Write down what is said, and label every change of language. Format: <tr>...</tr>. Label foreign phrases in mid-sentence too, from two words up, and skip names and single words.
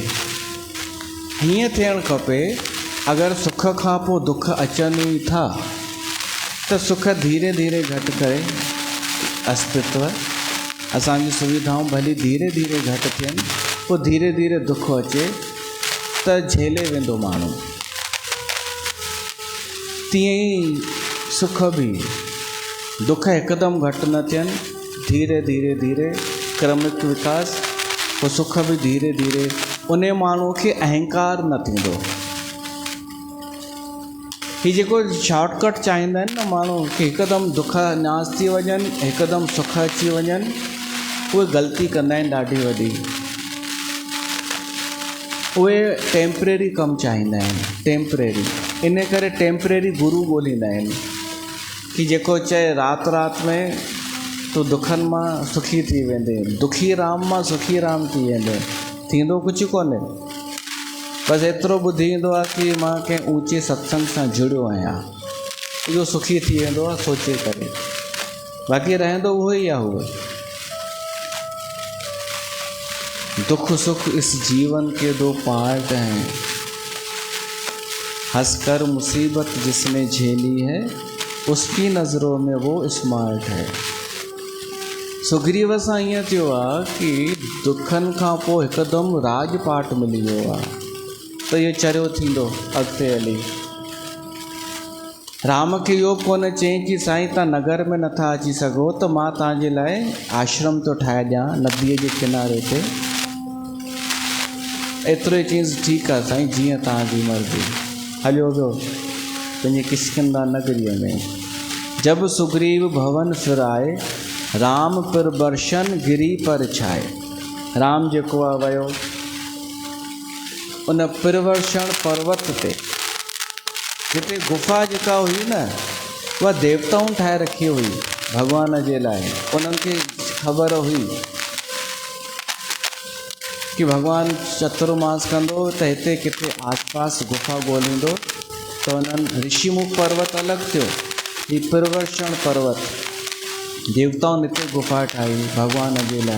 <sd>हीअं थियणु खपे, अगरि सुख खां पोइ दुख अचनि ई था त सुख धीरे धीरे घटि करे अस्तित्व, असांजी सुविधाऊं भली धीरे धीरे घटि थियनि, पोइ धीरे धीरे दुख अचे त झेले वेंदो माण्हू। तीअं ई सुख बि, दुख हिकदमि घटि न थियनि, धीरे धीरे धीरे क्रमिक विकास, पोइ सुख बि धीरे धीरे। उन माण्हूअ खे अहंकार न थींदो। हीउ जेको शॉर्टकट चाहींदा आहिनि न माण्हू, कि हिकदमि दुख नास थी वञनि, हिकदमि सुख अची वञनि, उहे ग़लती कंदा आहिनि ॾाढी वॾी। उहे टेम्परेरी कमु चाहींदा आहिनि, टेम्परेरी। इन करे टेम्परेरी गुरू ॻोल्हींदा आहिनि, कि जेको चए राति राति में तूं दुखनि मां सुखी थी वेंदे, दुखी राम मां सुखी राम थी वेंदे, थींदो कुझु कोन्हे। बसि एतिरो ॿुधी ईंदो आहे कि मां कंहिं ऊचे सत्संग सां जुड़ियो आहियां, इहो सुखी थी वेंदो आहे सोचे करे, बाक़ी रहंदो उहो ई आहे।</sd> <hi>उहो दुख सुख इस जीवन के दो पार्ट हैं। हंसकर मुसीबत जिसने झेली है उसकी नज़रों में वो स्मार्ट है।</hi> <sd>सुग्रीव सां ईअं थियो आहे कि दुखनि खां पोइ हिकदमि राजपाट मिली वियो आहे त इहो चरियो थींदो अॻिते हली। राम खे इहो कोन चयईं कि साईं तव्हां नगर में नथा अची सघो त मां तव्हांजे लाइ आश्रम थो ठाहे ॾियां नदीअ जे किनारे ते। एतिरो ई चयईंसि ठीकु आहे साईं, जीअं तव्हांजी मर्ज़ी। हलियो वियो पंहिंजी किष्किंधा नगरीअ में।</sd> <hi>जब सुग्रीव भवन फिर आए, राम पर बर्शन गिरी पर छाए।</hi> <sd>राम जेको आहे वियो उन प्रवर्षण पर्वत ते, जिते गुफ़ा जेका हुई न उहा देवताऊं ठाहे रखी हुई भॻवान जे लाइ। उन्हनि खे ख़बर हुई कि भॻवानु चतुर्मास कंदो त हिते किथे आसपास गुफ़ा ॻोल्हींदो, त उन्हनि ऋषिमुख पर्वत अलॻि थियो, हीउ प्रवर्षण पर्वत देवताउनि हिते गुफ़ा ठाही भॻवान जे लाइ।</sd>